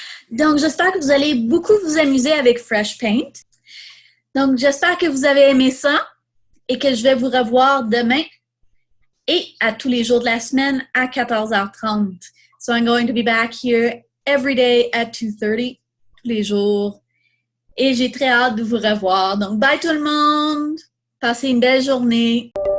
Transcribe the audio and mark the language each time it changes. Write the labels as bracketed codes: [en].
[fr] Donc, j'espère que vous allez beaucoup vous amuser avec Fresh Paint. Donc, j'espère que vous avez aimé ça et que je vais vous revoir demain et à tous les jours de la semaine à 14h30. [en] So I'm going to be back here every day at 2:30, [fr] tous les jours. Et j'ai très hâte de vous revoir. Donc, bye tout le monde! Passez une belle journée!